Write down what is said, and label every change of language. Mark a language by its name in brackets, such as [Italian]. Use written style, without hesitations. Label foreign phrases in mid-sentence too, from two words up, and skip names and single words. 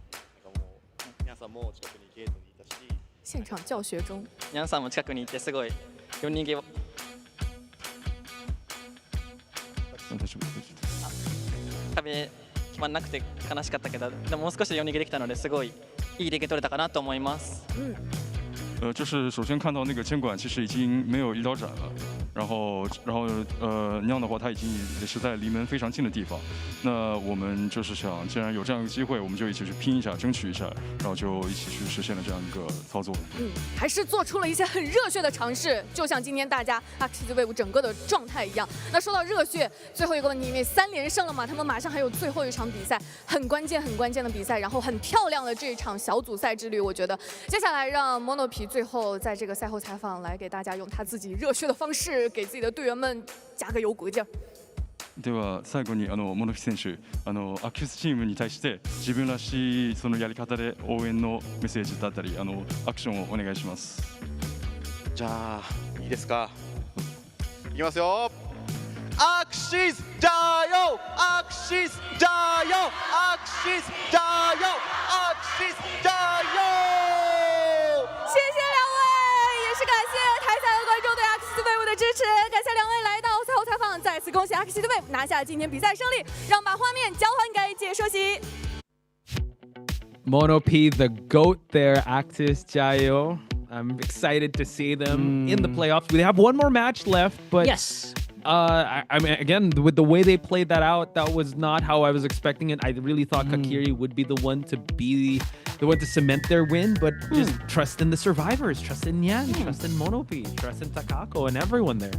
[Japanese] ニャンさんも近くにゲートにいたし。 [Chinese] 现场教学中。 [Japanese] ニャンさんも近くにいてすごい4人ゲー。壁決まんなくて悲しかったけど、でももう少し4人ゲできたのですごいいいレゲ取れたかなと思います。 [Chinese] 就是首先看到那个监管其实已经没有一刀斩了，然后那样的话他已经也是在离门非常近的地方。那我们就是想，既然有这样一个机会，我们就一起去拼一下，争取一下，然后就一起去实现了这样一个操作。还是做出了一些很热血的尝试，就像今天大家Axiz Wave整个的状态一样。那说到热血，最后一个问题，因为3连胜了嘛，他们马上还有最后一场比赛，很关键的比赛，然后很漂亮的这一场小组赛之旅，我觉得接下来让 Mono P 最后在这个赛后采访来给大家用他自己热血的方式，给自己的队员们加个油鼓劲儿。 [Japanese] では最後にモノピ選手、アキュスチームに対して自分らしいそのやり方で応援のメッセージだったりアクションをお願いします。じゃあいいですか。いきますよ。 [Chinese] アクシス加油！アクシス加油！アクシス加油！アクシス加油！谢谢两位，也是感谢台下的观众对Axiz Wave的支持，感谢两位来到赛后采访，再次恭喜Axiz Wave拿下今天比赛胜利，让把画面交还给解说席。 [English] Mono P, the GOAT there, Axiz Jayo. I'm excited to see them in the playoffs. We have one more match left, but yes. I mean, again, with the way they played that out, that was not how I was expecting it. I really thought Kakiri would be the one to cement their win, but just trust in the survivors, trust in Nyan, trust in Mono P, trust in Takako and everyone there.